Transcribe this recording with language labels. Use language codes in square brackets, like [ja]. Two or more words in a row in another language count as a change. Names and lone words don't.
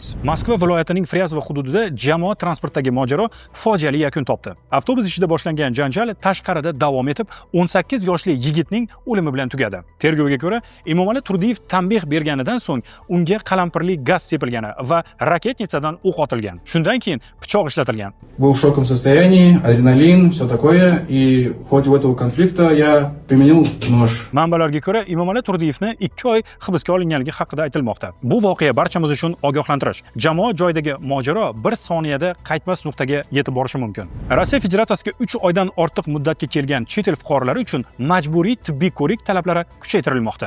[uz] Moskva viloyatining Fryazova hududida jamoat transportidagi mojaro fojiali yakun topdi. Avtobus ichida boshlangan janjal tashqarida davom etib, 18 yoshli yigitning o'limi bilan tugadi. Tergovga ko'ra, Emomali Turdiyev tanbeh berganidan so'ng unga qalampirli gaz sepilgani va raketnitsadan o'q otilgan. Shundan keyin pichoq ishlatilgan. [ru] Был в шоковом состоянии, адреналин, все такое. И в ходе этого конфликта я применил нож. [uz] Manbalarga ko'ra, Emomali Turdiyevni 2 oy hibsga olinganligi haqida aytilmoqda. Bu voqea barchamiz uchun ogohlantirish. Jamoat joyidagi mojaro 1 soniyada qaytmas nuqtaga yetib borishi mumkin. Rossiya Federatsiyasiga 3 oydan ortiq muddatga kelgan chet el fuqarolari uchun majburiy tibbiy ko'rik talablari kuchaytirilmoqda.